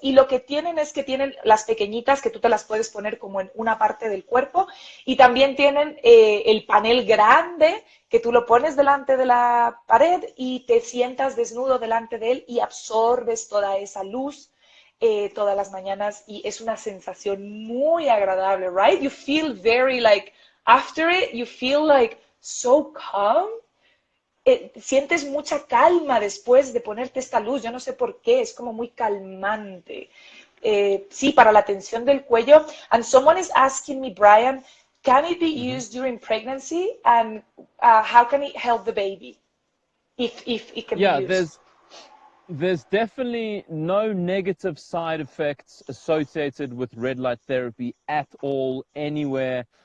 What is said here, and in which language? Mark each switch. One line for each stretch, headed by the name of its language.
Spanish: Y lo que tienen es que tienen las pequeñitas que tú te las puedes poner como en una parte del cuerpo y también tienen el panel grande que tú lo pones delante de la pared y te sientas desnudo delante de él y absorbes toda esa luz todas las mañanas y es una sensación muy agradable, right?
English: You feel very like, after it, you feel like so calm.
Spanish: Sientes mucha calma después de ponerte esta luz, yo no sé por qué, es como muy calmante. Sí, para la tensión del cuello.
English: And someone is asking me, Brian, can it be used during pregnancy and how can it help the baby if it can be used? There's definitely no negative side effects associated with red light therapy at all, anywhere.